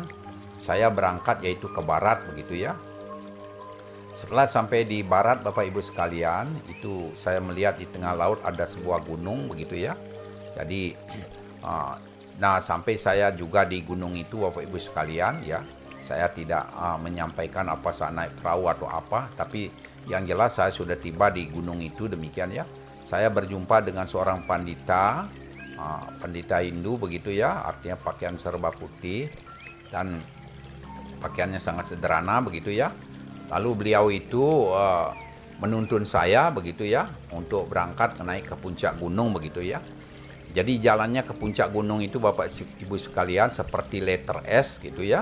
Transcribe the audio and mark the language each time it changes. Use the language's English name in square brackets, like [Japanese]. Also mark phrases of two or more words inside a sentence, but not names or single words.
[Indonesian] Saya berangkat yaitu ke barat begitu ya. Setelah sampai di barat Bapak Ibu sekalian, itu saya melihat di tengah laut ada sebuah gunung begitu ya. Jadi nah sampai saya juga di gunung itu Bapak Ibu sekalian ya. Saya tidak menyampaikan apa saya naik perahu atau apa, tapi yang jelas saya sudah tiba di gunung itu demikian ya. Saya berjumpa dengan seorang pandita, pandita Hindu begitu ya, artinya pakaian serba putih dan pakaiannya sangat sederhana begitu ya. Lalu beliau itu menuntun saya begitu ya untuk berangkat naik ke puncak gunung begitu ya. Jadi jalannya ke puncak gunung itu Bapak Ibu sekalian seperti letter S gitu ya.